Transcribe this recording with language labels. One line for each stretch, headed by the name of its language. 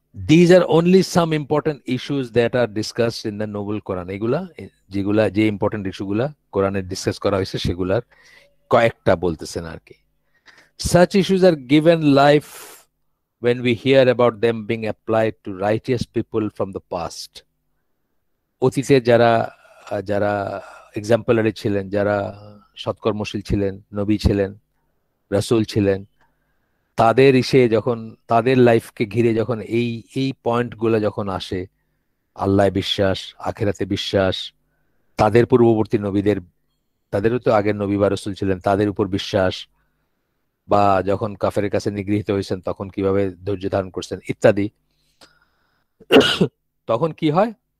English: These are only some important issues that are discussed in the Noble Quran.
Bangla: এগুলা যেগুলা, যে important ইস্যুগুলা কোরআনে discuss করা হয়েছে সেগুলার কয়েকটা বলতেছেন আর কি।
English: Such issues are given life when we hear about them being applied to righteous people from the past.
Bangla: অতীতে যারা যারা এক্সাম্পলারি ছিলেন, যারা সৎকর্মশীল ছিলেন, নবী ছিলেন, রাসূল ছিলেন, তাদের ইসে যখন, তাদের লাইফকে ঘিরে যখন এই এই পয়েন্টগুলো যখন আসে, আল্লাহ বিশ্বাস, আখেরাতে বিশ্বাস, তাদের পূর্ববর্তী নবীদের, তাদেরও তো আগের নবী বা রাসূল ছিলেন, তাদের উপর বিশ্বাস, বা যখন কাফেরের কাছে নিগৃহীত হয়েছেন তখন কিভাবে ধৈর্য ধারণ করছেন ইত্যাদি, তখন কি হয়?